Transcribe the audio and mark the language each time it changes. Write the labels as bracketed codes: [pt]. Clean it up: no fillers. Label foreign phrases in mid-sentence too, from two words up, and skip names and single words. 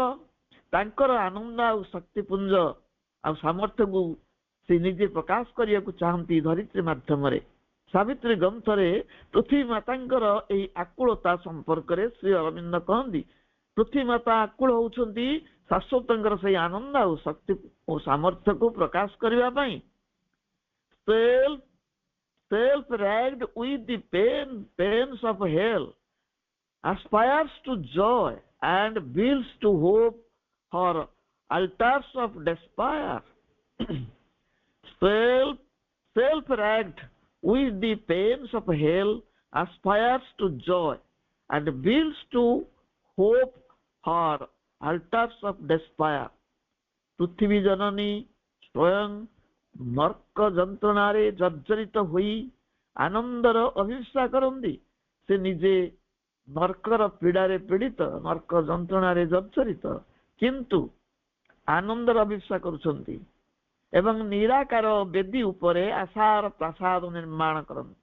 [or] ତାଙ୍କର ଆନନ୍ଦ ଆଉ ଶକ୍ତିପୁଞ୍ଜ ଆଉ ସାମର୍ଥ୍ୟକୁ ସେ ନିଜେ ପ୍ରକାଶ କରିବାକୁ ଚାହାନ୍ତି ଧରିତ୍ରୀ ମାଧ୍ୟମରେ। ସାବିତ୍ରୀ ଗ୍ରନ୍ଥରେ ପୃଥିବୀ ମାତାଙ୍କର ଏହି ଆକୁଳତା ସମ୍ପର୍କରେ ଶ୍ରୀ ଅରବିନ୍ଦ କହନ୍ତି, ପୃଥିବୀ ମାତା ଆକୁଳ ହଉଛନ୍ତି ଶାଶ୍ୱତଙ୍କର ସେଇ ଆନନ୍ଦ ଆଉ ଶକ୍ତି ଓ ସାମର୍ଥ୍ୟକୁ ପ୍ରକାଶ କରିବା ପାଇଁ। [en] Self-ragged with the pains of hell, aspires to joy and builds to hope her altars of despair. Self-ragged with the pains of hell, aspires to joy and builds to hope her altars of despair. [or] ପୃଥିବୀ ଜନନୀ ସ୍ୱୟଂ ନର୍କ ଯନ୍ତ୍ରଣାରେ ଜର୍ଜରିତ ହୋଇ ଆନନ୍ଦର ଅଭିପ୍ସା କରନ୍ତି। ସେ ନିଜେ ନର୍କର ପୀଡ଼ାରେ ପୀଡ଼ିତ, ନର୍କ ଯନ୍ତ୍ରଣାରେ ଜର୍ଜରିତ, କିନ୍ତୁ ଆନନ୍ଦର ଅଭିପ୍ସା କରୁଛନ୍ତି ଏବଂ ନିରାକାର ବେଦୀ ଉପରେ ଆଶାର ପ୍ରାସାଦ ନିର୍ମାଣ କରନ୍ତି।